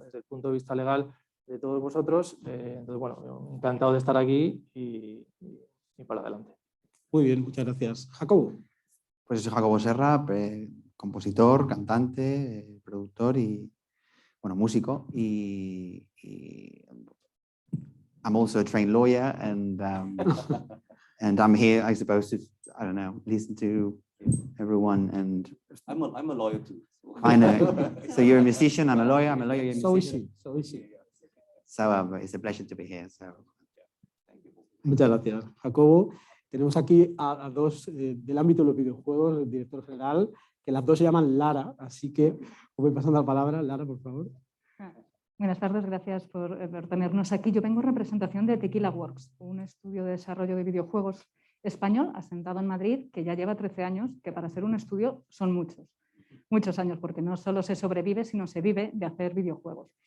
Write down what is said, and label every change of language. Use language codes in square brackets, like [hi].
[es] Desde el punto de vista legal de todos vosotros. Entonces, bueno, encantado de estar aquí y para adelante. Muy bien, muchas gracias. Jacobo. Pues soy Jacobo Serra, compositor, cantante, productor y, bueno, músico. [en] Y I'm also a trained lawyer and I'm here, I suppose, to, I don't know, listen to everyone and... I'm a lawyer too. I know. So you're a musician, I'm a lawyer, you're a So is musician. she, so is she. So it's a pleasure to be here. So. [es] Muchas gracias, Jacobo. Tenemos aquí a dos del ámbito de los videojuegos, el director general, que las dos se llaman Lara, así que os voy pasando la palabra. Lara, por favor. Buenas tardes, gracias por tenernos aquí. Yo vengo en representación de Tequila Works, un estudio de desarrollo de videojuegos español asentado en Madrid, que ya lleva 13 años, que para ser un estudio son muchos años, porque no solo se sobrevive, sino se vive de hacer videojuegos.